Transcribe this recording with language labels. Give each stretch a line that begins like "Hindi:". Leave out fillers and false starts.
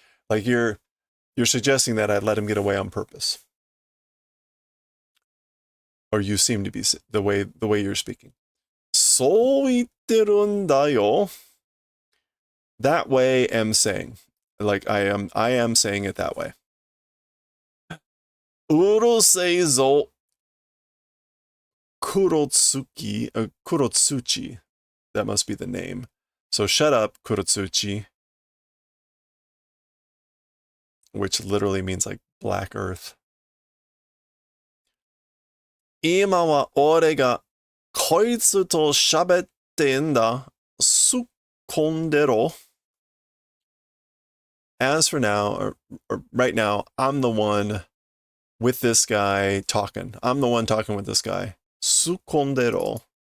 English: Like you're suggesting that I let him get away on purpose. Or you seem to be the way you're speaking.
Japanese: そう言ってるんだよ.
English: That way am saying. Like I am saying it that way.
Japanese: うるせえぞ Kurotsuki, Kurotsuchi.
English: That must be the name. So shut up, Kurotsuchi. Which literally means like black earth.
Japanese: 今は俺がこいつと喋ってんだ。すっこんでろ。
English: As for now, or right now, I'm the one with this guy talking. I'm the one talking with this guy.
Japanese: すっこんでろ。